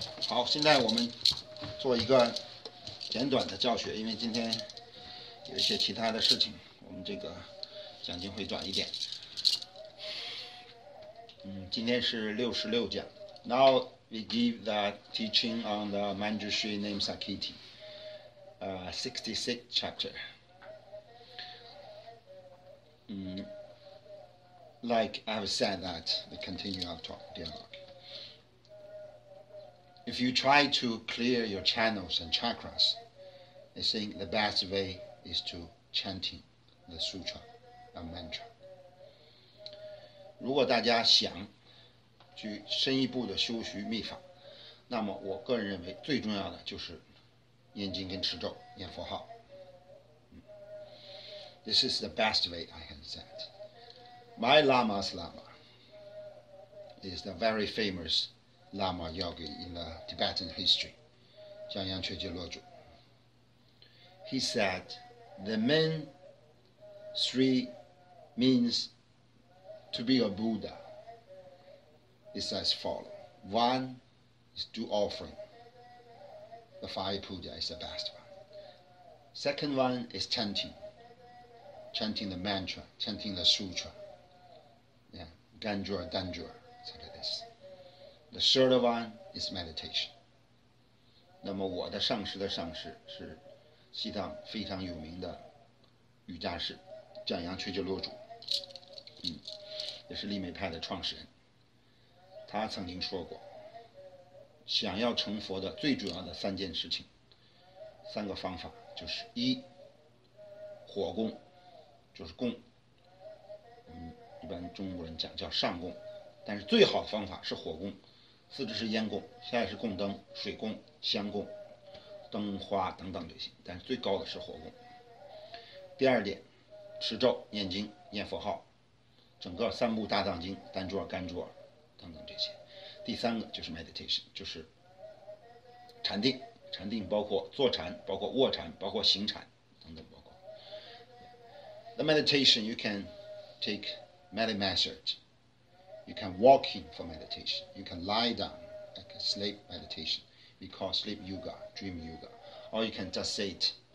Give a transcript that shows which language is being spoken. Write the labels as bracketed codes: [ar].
[zh] 好，现在我们做一个简短的教学，因为今天有一些其他的事情，我们这个讲经会短一点。今天是66讲。 [en] Now we give the teaching on the Manjushri-Namasamgiti, 66th chapter. Like I've said that we continue our dialogue. If you try to clear your channels and chakras, I think the best way is to chanting the sutra and mantra. [zh] 如果大家想去深一步的修习密法，那么我个人认为最重要的就是念经跟持咒、念佛号。 [en] This is the best way I can say it. My Lama's Lama is the very famous Lama yogi in the Tibetan history, Manjushri-Namasamgiti. He said the main three means to be a Buddha is as follows. One is do offering. The fire puja is the best one. Second one is chanting the mantra, chanting the sutra. Yeah, Ganjur, Danjur, something like this. The third one is meditation. [zh] 那么我的上师的上师是西藏非常有名的瑜伽士降阳垂觉罗主，也是立美派的创始人。他曾经说过，想要成佛的最主要的3件事情，3个方法，就是一，火供，就是供，一般中国人讲叫上供，但是最好的方法是火供。 4支是烟供，下来是供灯、水供、香供、灯花等等这些，但是最高的是火供。第2点，持咒、念经、念佛号，整个3部大藏经、单珠尔、干珠尔等等这些。第3个就是 meditation， 就是禅定，禅定包括坐禅，包括卧禅，包括行禅等等，包括。 [en] The meditation you can take many methods. You can walk in for meditation. You can lie down like a sleep meditation. We call sleep yoga, dream yoga. Or you can just sit.